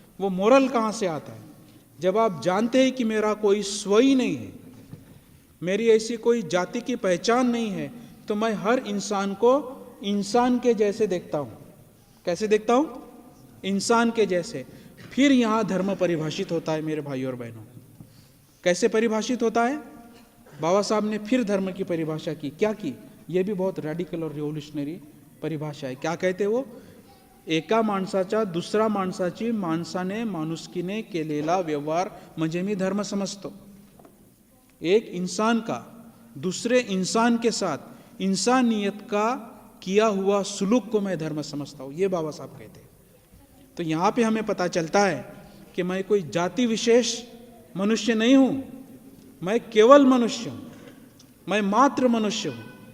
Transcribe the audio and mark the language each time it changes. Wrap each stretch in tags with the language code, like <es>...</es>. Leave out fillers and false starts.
<hi>वो मोरल कहाँ से आता है? जब आप जानते हैं कि मेरा कोई स्वयं नहीं है, मेरी ऐसी कोई जाति की पहचान नहीं है, तो मैं हर इंसान को इंसान के जैसे देखता हूँ। कैसे देखता हूँ? इंसान के जैसे। फिर यहाँ धर्म परिभाषित होता है मेरे भाइयों और बहनों। कैसे परिभाषित होता है? बाबा साहब ने फिर धर्म की परिभाषा की। क्या की? ये भी बहुत रॅडिकल और रिव्होल्युशनरी परिभाषा है। क्या कहते वो?</hi> <mr>एका माणसाचा दुसरा माणसाची माणसाने माणुसकीने केलेला व्यवहार म्हणजे मी धर्म समजतो।</mr> <hi>एक इंसान का दूसरे इंसान के साथ इंसानियत का किया हुआ सुलूक को मैं धर्म समझता हूँ, ये बाबा साहब कहते हैं। तो यहाँ पे हमें पता चलता है कि मैं कोई जाति विशेष मनुष्य नहीं हूँ, मैं केवल मनुष्य हूँ, मैं मात्र मनुष्य हूँ।</hi>